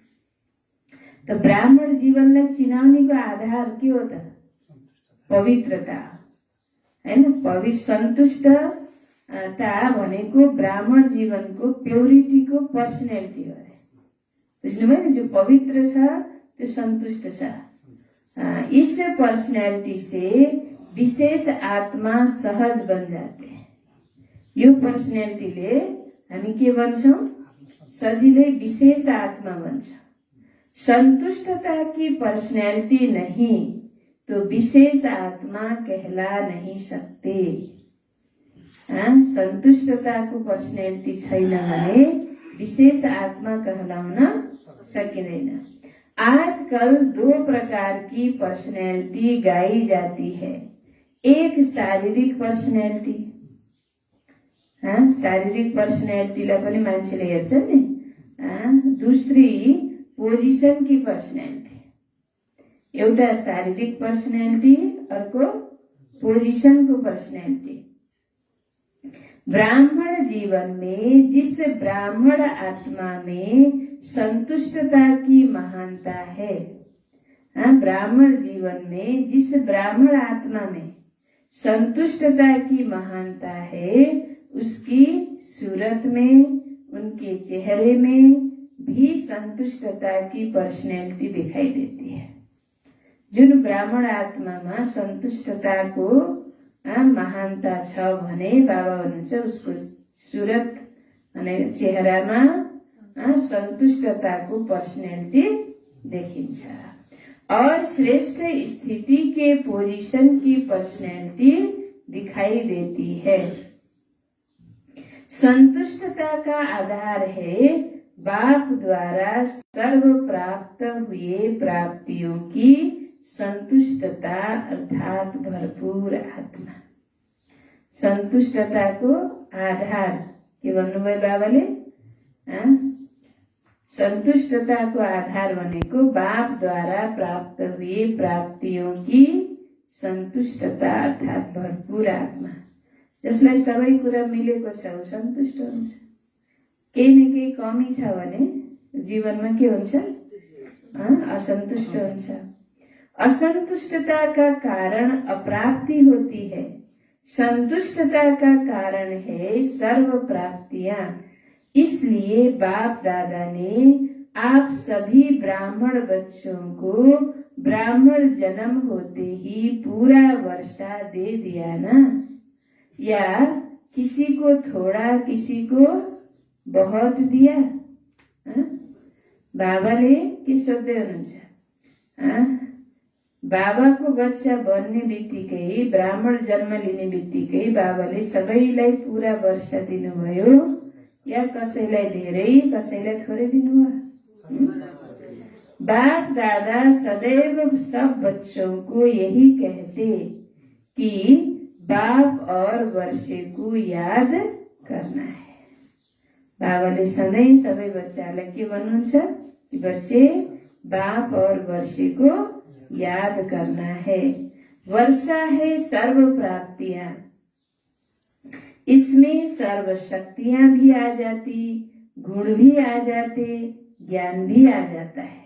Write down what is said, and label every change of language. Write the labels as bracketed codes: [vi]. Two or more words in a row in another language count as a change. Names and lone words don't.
[ne] त ब्राह्मण जीवनलाई चिनाउनेको आधार के हो त? पवित्रता हैन। सन्तुष्टता भनेको ब्राह्मण जीवनको प्योरिटीको पर्सनैलिटी हो अरे। बुझ्नुभयो नि? जो पवित्र छ त्यो सन्तुष्ट छ। [hi] इस पर्सनैलिटी से विशेष आत्मा सहज बन जाते हैं। [ne] यो पर्सनैलिटीले हामी के बन्छौं? सजिलै विशेष आत्मा बन्छौं। [hi] संतुष्टता की पर्सनैलिटी नहीं तो विशेष आत्मा कहला नहीं सकते। [ne] संतुष्टता को पर्सनैलिटी छैन भने विशेष आत्मा कहलाउन सकिँदैन। [hi] आजकल दो प्रकार की पर्सनैलिटी गाई जाती है। एक शारीरिक पर्सनैलिटी, [ne] शारीरिक पर्सनैलिटीलाई पनि मान्छेले हेर्छन् नि। [hi] दूसरी पोजिसन की पर्सनैलिटी। [ne] एउटा शारीरिक पर्सनैलिटी, अर्को पोजिशन को पर्सनैलिटी। [hi] ब्राह्मण जीवन में जिस ब्राह्मण आत्मा में संतुष्टता की महानता है, ब्राह्मण जीवन में जिस ब्राह्मण आत्मा में संतुष्टता की महानता है, उसकी सूरत में, उनके चेहरे में भी संतुष्टता की पर्सनैलिटी दिखाई देती है। [ne] जुन ब्राह्मण आत्मामा सन्तुष्टताको महानता छ भने बाबा भन्नुहुन्छ उसको सूरत अनि चेहरामा संतुष्टताको पर्सनैलिटी देखिन्छ। [hi] और श्रेष्ठ स्थिति के पोजीशन की पर्सनैलिटी दिखाई देती है। संतुष्टता का आधार है बाप द्वारा सर्व प्राप्त हुए प्राप्तियों की संतुष्टता अर्थात भरपूर आत्मा। [ne] संतुष्टता को आधार के भन्नुभयो बाबाले? संतुष्टता को आधार भनेको [hi] बाप द्वारा प्राप्त हुए प्राप्तियों की संतुष्टता अर्थात भरपूर आत्मा। [ne] जसलाई सबै कुरा मिलेको छ उ सन्तुष्ट हुन्छ। केही न केही कमी छ भने जीवनमा के हुन्छ? असन्तुष्ट हुन्छ। [hi] असंतुष्टता का कारण अप्राप्ति होती है। संतुष्टता का कारण है सर्व प्राप्तियां। इसलिए बाप दादा ने आप सभी ब्राह्मण बच्चों को ब्राह्मण जन्म होते ही पूरा वर्षा दे दिया ना, या किसी को थोड़ा किसी को बहुत दिया? [ne] बाबाले के सोध्दै हुनुहुन्छ, बाबाको बच्चा बन्ने बित्तिकै, ब्राह्मण जन्म लिने बित्तिकै बाबाले सबैलाई पूरा वर्षा दिनुभयो या कसैलाई धेरै कसैलाई थोरै दिनुभयो? [hi] बाप दादा सदैव सब बच्चों को यही कहते कि बाप और वर्षे को याद करना है। [ne] बाबाले सधैँ सबै बच्चाहरूलाई के भन्नुहुन्छ कि [hi] बच्चे बाप और वर्षे को याद करना है। वर्षा है सर्व प्राप्तियां, इसमें सर्व शक्तियां भी आ जाती, गुण भी आ जाते, ज्ञान भी आ जाता है।